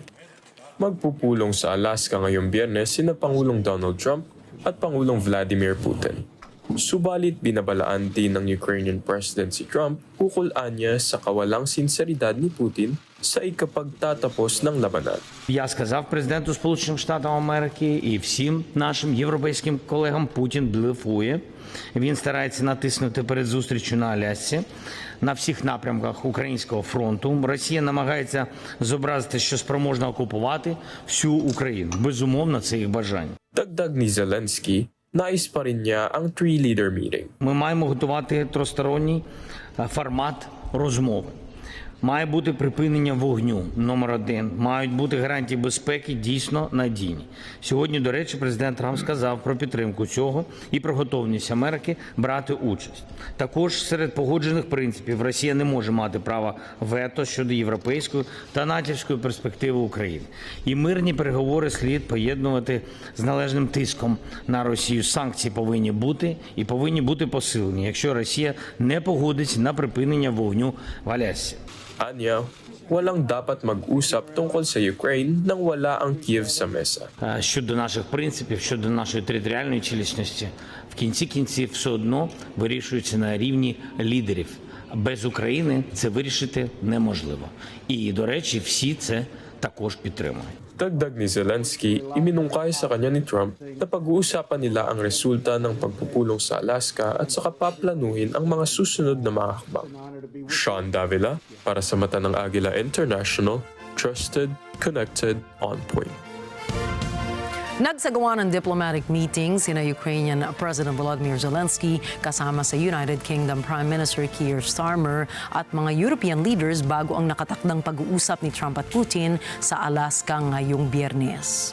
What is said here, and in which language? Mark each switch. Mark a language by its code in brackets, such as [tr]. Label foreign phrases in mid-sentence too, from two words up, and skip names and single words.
[tl] Magpupulong sa Alaska ngayong Biyernes sina Pangulong Donald Trump at Pangulong Vladimir Putin. Subalit binabalaan din ng [en] Ukrainian President [tl] si Trump ukol anya sa kawalang sinseridad ni Putin sa ikapagtatapos ng labanan. [uk] Я сказав президенту Сполучених Штатів Америки і всім нашим європейським колегам: Путін блефує. Він старається натиснути перед зустрічю на Алясці на всіх напрямках українського фронту. Росія намагається зобразити, що спроможна окупувати всю Україну. Безумовно, це їх бажання. [tl] Dagdag ni Zelensky, nais pa rin niya ang [en] three-leader meeting. [uk] Ми маємо готувати тристоронній формат розмови. Має бути припинення вогню, номер 1. Мають бути гарантії безпеки дійсно надійні. Сьогодні, до речі, президент Трамп сказав про підтримку цього і про готовність Америки брати участь. Також серед погоджених принципів Росія не може мати права вето щодо європейської та натівської перспективи України. І мирні переговори слід поєднувати з належним тиском на Росію. Санкції повинні бути і повинні бути посилені, якщо Росія не погодиться на припинення вогню в Алясці. [tl] Anya, walang dapat mag-usap tungkol sa Ukraine nang wala ang Kiev sa mesa. [uk] Щодо наших принципів, щодо нашої територіальної цілісності, в кінці кінців все одно вирішується на рівні лідерів. Без України це вирішити неможливо. І, до речі, всі це також підтримують. [tl] Dagdag ni Zelensky, iminungkay sa kanya ni Trump na pag-uusapan nila ang resulta ng pagpupulong sa Alaska at saka paplanuhin ang mga susunod na mga hakbang. Sean Davila, para sa mata ng Agila International, [en] trusted, connected, on point. [tl] Nagsagawa ng [en] diplomatic meeting [tl] sina [en] Ukrainian President [tl] Volodymyr Zelensky kasama sa [en] United Kingdom Prime Minister [tl] Keir Starmer at mga [en] European leaders [tl] bago ang nakatakdang pag-uusap ni Trump at Putin sa Alaska ngayong Biyernes.